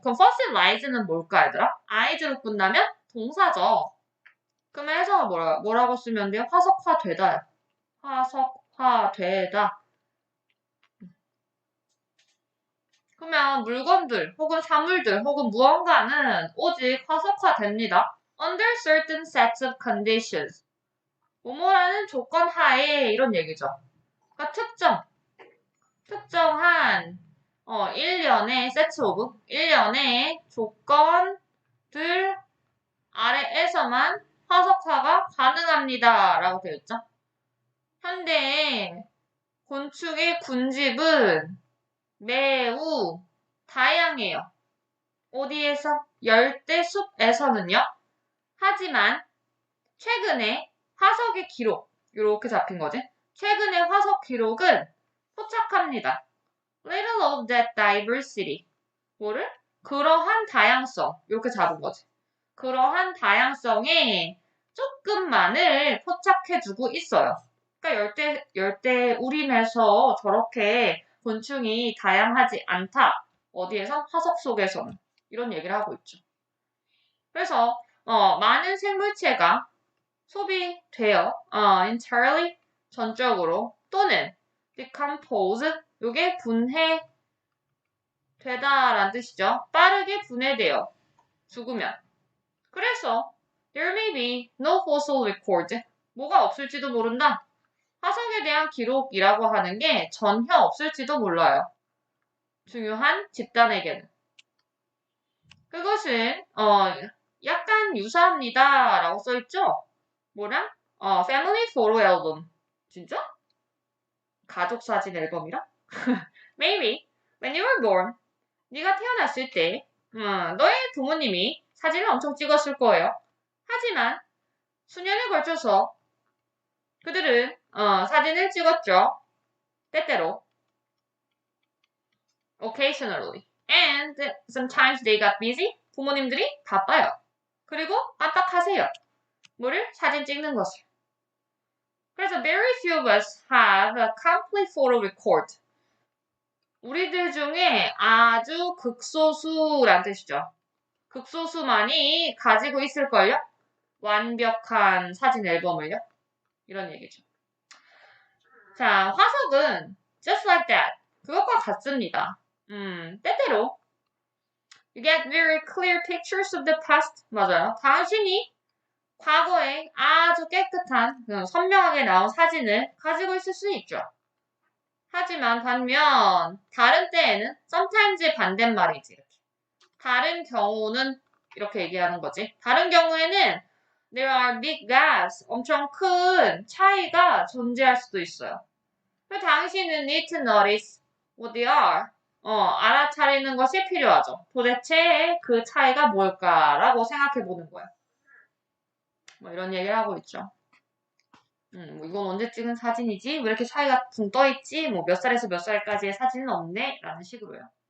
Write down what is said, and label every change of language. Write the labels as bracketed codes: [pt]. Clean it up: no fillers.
[ko] 그럼 fossilize는 뭘까 얘들아? i즈로 끝나면 동사죠. 그러면 해석을 뭐라고 쓰면 돼요? 화석화되다. 화석화되다. 그러면 물건들 혹은 사물들 혹은 무언가는 오직 화석화됩니다. [en] Under certain sets of conditions. [ko] 뭐뭐라는 조건 하에 이런 얘기죠. 그러니까 특정한 일련의 세트 오브 일련의 조건들 아래에서만 화석화가 가능합니다. 라고 되어 있죠. 현대의 곤충의 군집은 매우 다양해요. 어디에서? 열대숲에서는요. 하지만 최근에 화석의 기록, 이렇게 잡힌 거지. 최근의 화석 기록은 포착합니다. [en] Little of that diversity. [ko] 뭐를? 그러한 다양성. 이렇게 잡은 거지. 그러한 다양성에 조금만을 포착해주고 있어요. 그러니까 열대 우림에서 저렇게 곤충이 다양하지 않다. 어디에서? 화석 속에서는. 이런 얘기를 하고 있죠. 그래서 많은 생물체가 소비되어 entirely 전적으로 또는 decompose 요게 분해되다라는 뜻이죠. 빠르게 분해되어 죽으면. [en] 그래서 there may be no fossil record. [ko] 뭐가 없을지도 모른다. 화석에 대한 기록이라고 하는 게 전혀 없을지도 몰라요. 중요한 집단에게는. 그것은 약간 유사합니다. 라고 써있죠? 뭐랑? Family Photo Album. 진짜? 가족 사진 앨범이랑? [en] Maybe when you were born, [ko] 네가 태어났을 때 너의 부모님이 사진을 엄청 찍었을 거예요. 하지만 수년에 걸쳐서 그들은 사진을 찍었죠. 때때로. [en] Occasionally. And sometimes they got busy. [ko] 부모님들이 바빠요. 그리고 깜빡하세요. 뭐를? 사진 찍는 것을. [en] 그래서 very few of us have a complete photo record. [ko] 우리들 중에 아주 극소수란 뜻이죠. 극소수만이 가지고 있을걸요? 완벽한 사진 앨범을요? 이런 얘기죠. 자, 화석은 [en] just like that. [ko] 그것과 같습니다. [en] 때때로 you get very clear pictures of the past. [ko] 맞아요. 당신이 과거에 아주 깨끗한, 선명하게 나온 사진을 가지고 있을 수 있죠. 하지만 반면 다른 때에는 sometimes의 반대말이지. 이렇게. 다른 경우는 이렇게 얘기하는 거지. 다른 경우에는 [en] there are big gaps. [ko] 엄청 큰 차이가 존재할 수도 있어요. [en] 당신은 need to notice what they are. [ko] 알아차리는 것이 필요하죠. 도대체 그 차이가 뭘까라고 생각해 보는 거예요. 뭐 이런 얘기를 하고 있죠. 뭐 이건 언제 찍은 사진이지? 왜 이렇게 차이가 붕 떠있지? 뭐 몇 살에서 몇 살까지의 사진은 없네? 라는 식으로요.